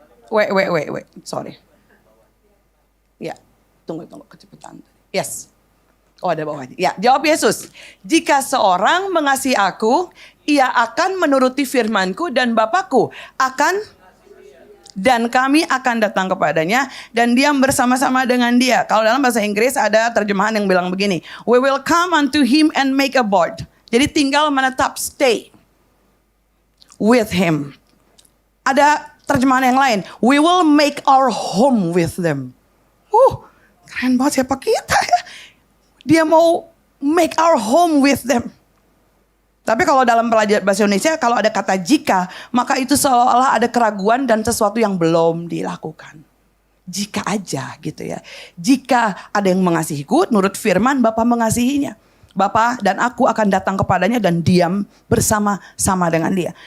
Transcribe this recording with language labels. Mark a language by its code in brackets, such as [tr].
[en] Wait. Sorry. [id] Ya, tunggu kecepatan. [en] Yes. [id] Oh ada bawahnya. Ya, jawab Yesus. Jika seorang mengasihi aku, ia akan menuruti firmanku dan Bapakku akan dan kami akan datang kepadanya dan diam bersama-sama dengan dia. Kalau dalam bahasa Inggris ada terjemahan yang bilang begini. [en] We will come unto him and make a board. [id] Jadi tinggal menetap, [en] stay with him. [id] Ada terjemahan yang lain. [en] We will make our home with them. [id] Keren banget siapa kita ya. Dia mau [en] make our home with them. [id] Tapi kalau dalam pelajaran bahasa Indonesia, kalau ada kata jika, maka itu seolah-olah ada keraguan dan sesuatu yang belum dilakukan. Jika aja gitu ya. Jika ada yang mengasihiku, nurut firman, Bapa mengasihinya. Bapa dan aku akan datang kepadanya dan diam bersama-sama dengan dia.